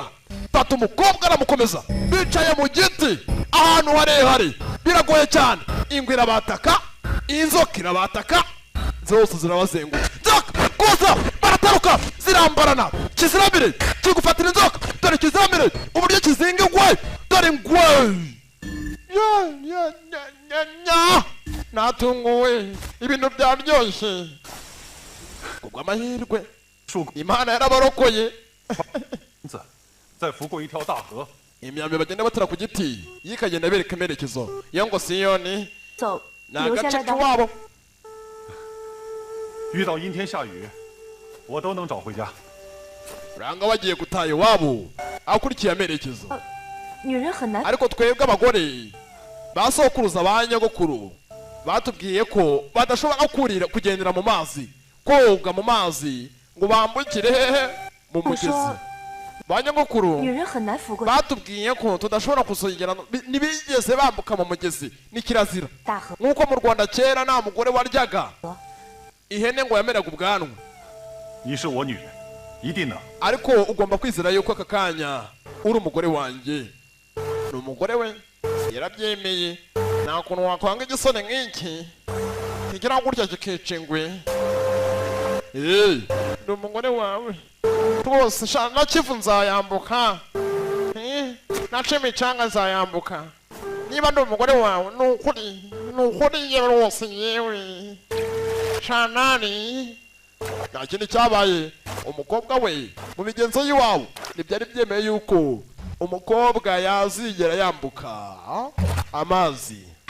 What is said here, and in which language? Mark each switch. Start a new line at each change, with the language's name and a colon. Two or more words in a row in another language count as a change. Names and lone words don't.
Kinyarwanda: fata umukobwa aramukomeza bicaye mu giti ahantu harehare biragoye cyane ingwe irabataka inzoka irabataka zose zirabazenguka inzoka kuza barataruka zirambarana kiziramire kigufatira inzoka dore kiziramire uburyo kizinga ingwe dore ingwe natunguwe ibintu byaryoshye kubw'amahirwe imana yarabarokoye
Chinese: 再拂过一条大河，
Kinyarwanda: imyambi bagenda batara ku giti yikagenda bereka amerekezo iyo ngo siyoni
Chinese: 走，
Kinyarwanda: ni
Chinese: 留下
Kinyarwanda: agace
Chinese: 来的。
Kinyarwanda: k'iwabo
Chinese: 遇到阴天下雨，我都能找回家。
Kinyarwanda: uranga wagiye gutaha iwabo akurikiye amerekezo
Chinese: 女人很难。
Kinyarwanda: ariko twebwe abagore ba sokuruza ba nyogokuru batubwiye ko badashobora kugendera mu mazi koga mu mazi ngo bambukire hehe mu mugezi ba nyogokuru
Chinese: 女人很难拂过
Kinyarwanda: batubwiye ko tudashobora kuzongera ntibigeze bambuka mu mugezi ni kirazira
Chinese: 大河。
Kinyarwanda: nk'uko mu rwanda kera nta mugore waryaga ihene ngo yameraga ubwanwa
Chinese: 你是我女人，一定能。
Kinyarwanda: ariko ugomba kwizera yuko aka kanya uri umugore wanjye ni umugore we yarabyemeye nta kuntu wakwanga igisone nk'iki kigira gutya kikica ingwe ni umugore wawe rwose na kivu nzayambuka naca imicanga nzayambuka niba ndi umugore wawe ni ukuri yewe rwose yewe shanani nta kindi cyabaye umukobwa we mu migenzo y'iwabo ntibyari byemeye yuko umukobwa yazigera yambuka amazi